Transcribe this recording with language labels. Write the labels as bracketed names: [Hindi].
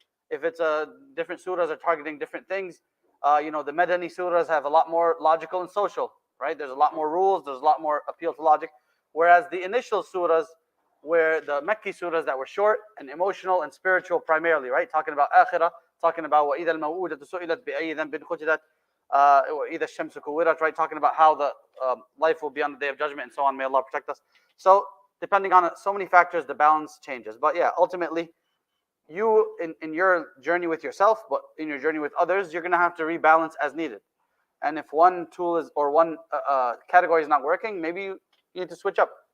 [English] If it's different surahs are targeting different things. The Madani surahs have a lot more logical and social, right? There's a lot more rules. There's a lot more appeal to logic. Whereas the initial surahs, where the Mekki surahs that were short and emotional and spiritual primarily, right? Talking about akhirah, talking about [Arabic] وَإِذَا الْمَوْءُودَةُ سُئِلَتْ بِأَيِّ ذَنْبٍ قُتِلَتْ وَإِذَا الشَّمْسُ كُوِّرَتْ, [English] right? Talking about how the life will be on the Day of Judgment and so on. May Allah protect us. So depending on so many factors, the balance changes. But yeah, ultimately, you in your journey with yourself, but in your journey with others, you're going to have to rebalance as needed. And if one tool is, or one category is not working, maybe you need to switch up.